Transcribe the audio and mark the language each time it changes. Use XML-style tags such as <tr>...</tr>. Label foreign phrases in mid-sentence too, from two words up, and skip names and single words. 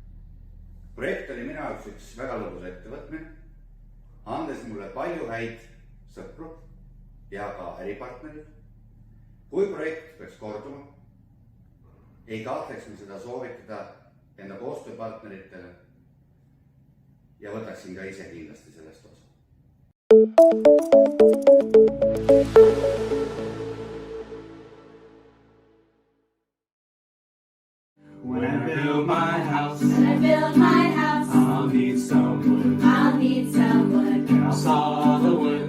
<et>Projekt oli minu jaoks üks väga lõbus ettevõtmine, andes mulle palju häid sõpru ja ka äripartnerid. Kui projekt peaks korduma, ei kahtleks ma seda soovitada enda koostööpartneritele ja võtaksin ka ise kindlasti sellest osa.</et> <en>When I build my house, I'll need some wood. And I'll saw the wood.</en>